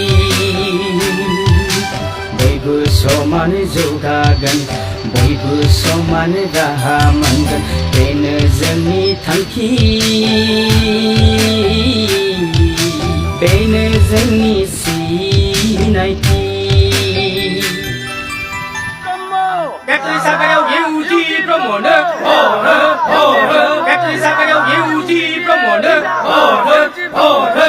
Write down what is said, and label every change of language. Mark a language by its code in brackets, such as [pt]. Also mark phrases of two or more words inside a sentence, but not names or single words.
[brx] बयबो समान जौगागोन, बयबो समान राहा मोनगोन, बेनो जोंनि थांखि. बेनो जोंनि सिनायथि. [en] Factory saogariao UT promoter, order, order. Factory saogariao UT promoter, order, order.